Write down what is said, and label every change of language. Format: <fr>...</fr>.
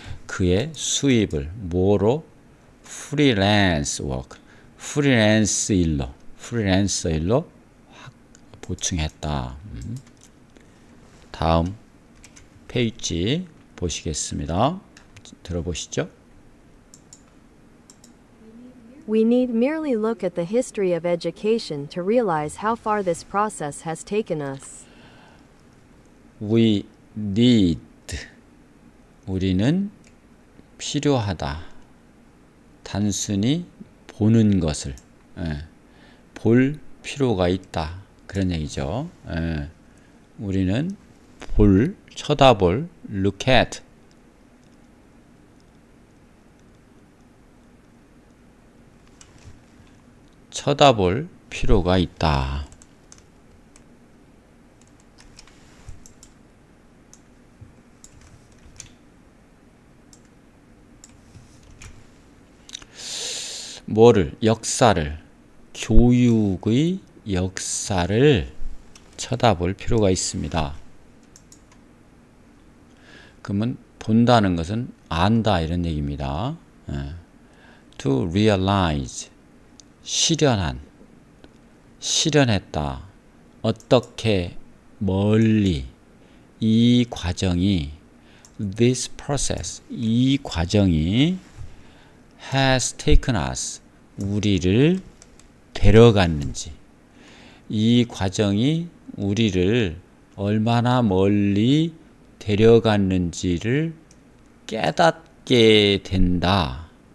<ko>그의 수입을 뭐로? 프리랜스 워크, 프리랜서 일로 보충했다. 다음 페이지 보시겠습니다. 들어보시죠.</ko> <en>We need merely look at the history of education to realize how far this process has taken us. We need,</en> <ko>우리는 필요하다. 단순히 보는 것을, 볼 필요가 있다, 그런 얘기죠. 우리는 쳐다볼,</ko> <en>look at,</en> <ko>쳐다볼 필요가 있다. 뭐를? 역사를, 교육의 역사를 쳐다볼 필요가 있습니다. 그러면 본다는 것은 안다, 이런 얘기입니다. To realize, 실현했다. 어떻게, 멀리, 이 과정이,</ko> <en>this process,</en> <ko>이 과정이</ko> <en>has taken us,</en> <ko>우리를 데려갔는지, 이 과정이 우리를 얼마나 멀리 데려갔는지를 깨닫게 된다.</ko>